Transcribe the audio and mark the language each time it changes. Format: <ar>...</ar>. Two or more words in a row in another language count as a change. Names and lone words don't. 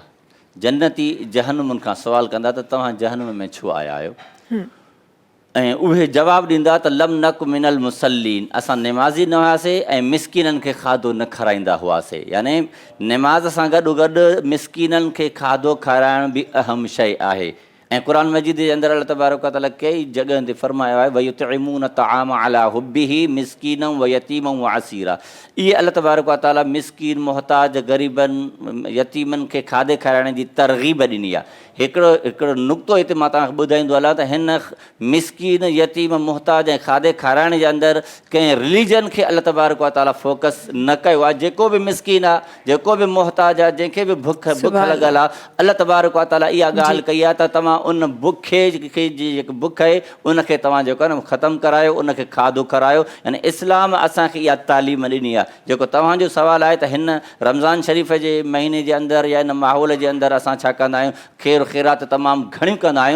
<sd>जन्नती जहन्नुमनि खां सुवाल कंदा त तव्हां जहन्नुम में छो आया आहियो, ऐं उहे जवाबु ॾींदा त</sd> <ar>لم نك من المصلين,</ar> <sd>असां निमाज़ी न हुआसीं ऐं मिस्कीननि खे खाधो न खाराईंदा हुआसीं। यानी निमाज़ सां गॾोगॾु मिस्कीननि खे खाधो खाराइण बि अहम शइ आहे। ऐं क़ुर मजीद जे अंदरि</sd> <ar>الله تبارك وتعالى</ar> <sd>कई जॻहियुनि ते फरमायो आहे</sd> <ar>ويطعمون الطعام على حبه مسكينا ويتيما وأسيرا.</ar> <sd>इहे</sd> <ar>الله تبارك وتعالى</ar> <sd>मिस्कीन, मोहताज, ग़रीबनि, यतीमनि खे खाधे खाराइण जी तरग़ीब ॾिनी आहे। हिकिड़ो नुक़्तो हिते मां तव्हांखे ॿुधाईंदो हलां त हिन मिस्कीन, यतीम, मोहताज ऐं खाधे खाराइण जे अंदरि कंहिं रिलीजन खे</sd> <ar>الله تبارك وتعالى</ar> <sd>फोकस न कयो आहे। जेको बि मिस्कीन आहे, जेको बि मोहताज आहे, जंहिंखे बि बुख लॻल आहे,</sd> <ar>الله تبارك وتعالى</ar> <sd>इहा ॻाल्हि कई आहे त तव्हां उन बुखे खे जेकी बुख आहे उनखे तव्हां जेको आहे न ख़तमु करायो, उनखे खाधो खारायो। यानी इस्लाम असांखे इहा तालीम ॾिनी आहे। जेको तव्हांजो सुवालु आहे त हिन रमज़ान शरीफ़ जे महीने जे अंदरि या हिन माहौल जे अंदरि असां छा कंदा आहियूं, ख़ैर ख़ैरात तमामु घणियूं कंदा आहियूं।</sd>